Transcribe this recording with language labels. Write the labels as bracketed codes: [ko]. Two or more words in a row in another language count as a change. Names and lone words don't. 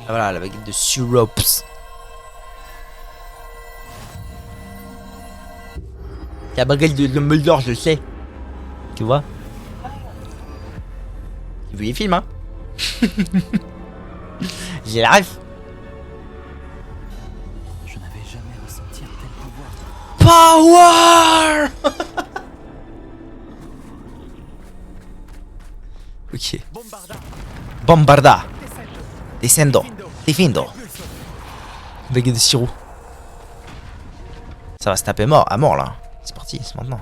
[fr] Ah, voilà, la baguette de Syrops. La baguette de Dumbledore, je le sais. Tu vois? J'ai vu les films, hein. J'ai la ref. Je n'avais jamais ressenti un tel pouvoir. Power. Ok. Bombarda. Descendo. Defindo. Baguette de sirop. Ça va se taper mort, à mort là. C'est parti, c'est maintenant.